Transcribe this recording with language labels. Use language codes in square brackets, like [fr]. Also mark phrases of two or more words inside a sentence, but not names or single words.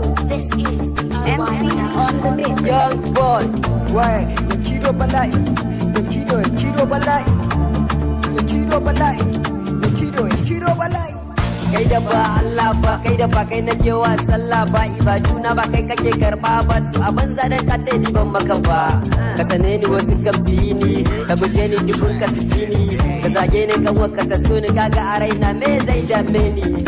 [en] This is M C on the mix. Young boy, why? [ha] Kido bala'i, kido, kido bala'i, kido bala'i, kido, kido bala'i. Kai da ba Allah ba, kai da ba kai nake wa sallah ba, ibaduna ba kai kake karɓa ba. To a banza dan ka ce ni ban maka ba. Ka sane ni wasu kam su yi ni, ka guje ni dubun ka su ji ni. Ka zage ni kan wanka ta so ni, kaga a raina me zai dame ni?